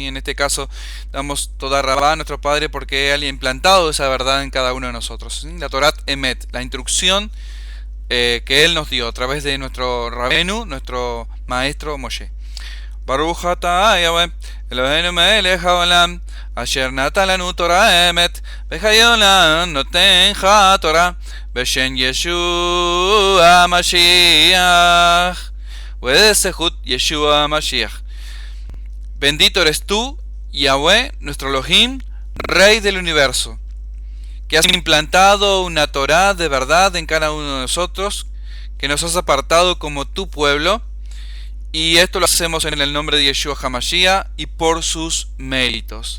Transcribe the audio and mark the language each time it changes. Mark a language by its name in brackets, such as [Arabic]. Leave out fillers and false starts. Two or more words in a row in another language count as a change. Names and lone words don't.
[Spanish] En este caso damos [Hebrew] תודה רבה [Spanish] a nuestro Padre porque Él ha implantado esa verdad en cada uno de nosotros, ¿sí? La [Hebrew] תורת אמת, [Spanish] la instrucción que Él nos dio a través de nuestro Rabenu, nuestro maestro Moshe. [Hebrew] ברוך אתה יהוה אלוהינו מלך העולם אשר נתן לנו תורה אמת וחיי עולם נותן תורה בשם ישוע משיח Wedesehut ישוע משיח Wedesehut Yeshua Mashiach. [Spanish] Bendito eres tú, Yahweh, nuestro Elohim, Rey del universo, que has implantado una Torah de verdad en cada uno de nosotros, que nos has apartado como tu pueblo, y esto lo hacemos en el nombre de Yeshua HaMashiach y por sus méritos.